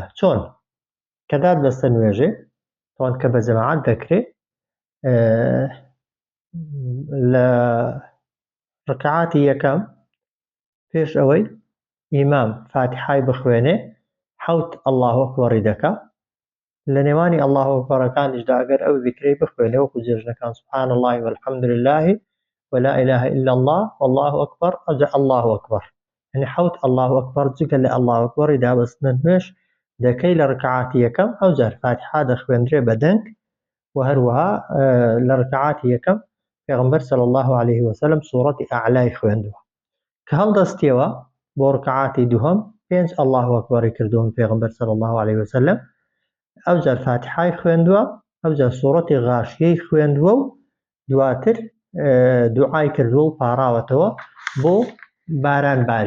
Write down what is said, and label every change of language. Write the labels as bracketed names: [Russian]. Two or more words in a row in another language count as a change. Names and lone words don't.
[Central Kurdish] چۆن؟ کە دادبەستە نوێژێ تەوان کە بە جەماعەت دەکرێت لە ڕکعاتی یەکەم پێش ئەوەی ئیمام فاتحای بخوێنێ حەوت [Arabic] الله ئەکبەری [Central Kurdish] دەکا، لە نێوانی الله ئەکبەرەکانیشدا ئەگەر ئەو ذیکرەی بخوێنێ وەکو جێژنەکان [Arabic] سبحان الله والحمد لله ولا إله إلا الله والله أكبر أجا الله أكبر، [Central Kurdish] يعني حوت [Arabic] الله أكبر [Central Kurdish] جگە لە [Arabic] الله أكبر [Central Kurdish] دابەستنە نوێژ دەکەی لە ڕکعاتی یەکەم ئەو جار فاتحا دەخوێندرێ بە دەنگ و هەروەها لە ڕکعاتی یەکەم پێغەمبەر [Arabic] صلی الله علیه وسلم [Central Kurdish] سوورەتی ئەعلای خوێندووە. کە هەڵدەستیەوە بۆ ڕکعاتی دووهەم پێنج [Arabic] الله أكبری [Central Kurdish] کردوون پێغەمبەر [Arabic] صلی الله علیه وسلم، [Central Kurdish] ئەو جار فاتحای خوێندووە، ئەو جار سوورەتی غاشیەی خوێندووە و دواتر دوعای کردووە و پاڕاوەتەوە بۆ باران باری.